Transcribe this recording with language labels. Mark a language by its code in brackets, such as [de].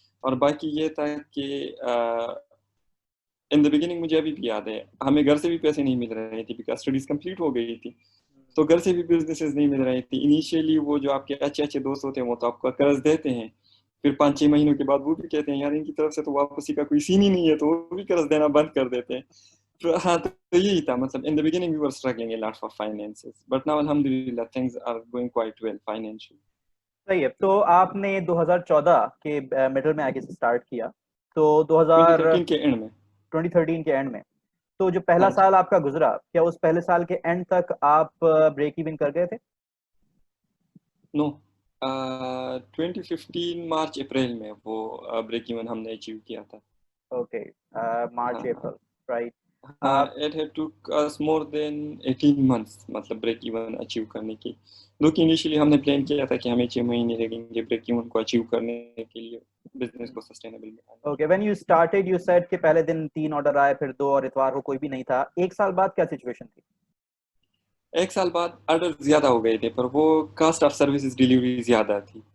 [ur] اور باقی یہ تھا کہ [en] in the beginning [ur] مجھے ابھی بھی یاد ہے ہمیں گھر سے بھی پیسے نہیں مل رہے تھے بیکاز اسٹڈیز کمپلیٹ ہو گئی تھی, تو گھر سے بھی بزنسز نہیں مل رہی تھی. انیشیلی وہ جو آپ کے اچھے اچھے دوست ہوتے ہیں وہ تو آپ کو قرض دیتے ہیں, پھر 5-6 مہینوں کے بعد وہ بھی کہتے ہیں یار ان کی طرف سے تو واپسی کا کوئی سین ہی نہیں ہے, تو وہ بھی قرض دینا بند کر دیتے ہیں. ہاں تو یہی تھا مطلب [en] In the beginning we were struggling a lot for finances but now alhamdulillah things are going quite well financially. [ur] صحیح ہے. تو آپ نے 2014 کے مڈل میں آگے سے سٹارٹ کیا, تو 2013 کے اینڈ میں 2013 کے اینڈ میں, تو جو پہلا ہاں جی سال آپ کا گزرا, کیا اس پہلے سال کے اینڈ تک آپ بریک ایون کر گئے تھے؟ نو 2015 مارچ اپریل میں وہ بریک ایون ہم نے اچیو کیا تھا. Okay, March April, right. [en] it had took us more than 18 months [ur] مطلب بریک ایون اچیو کرنے کی. کیونکہ انیشلی ہم نے پلان کیا تھا کہ ہمیں 6 مہینے لگیں گے بریک ایون کو اچیو کرنے کے لیے, بزنس کو سسٹینیبل بنانے. Okay, [en] when you started you said [ur] کہ پہلے دن 3 آرڈر آئے, پھر 2 اور اتوار کو کوئی بھی نہیں تھا. ایک سال بعد کیا سچویشن تھی؟ ایک سال بعد آرڈر زیادہ ہو گئے تھے پر وہ [en] cost of services delivery [ur] زیادہ تھی.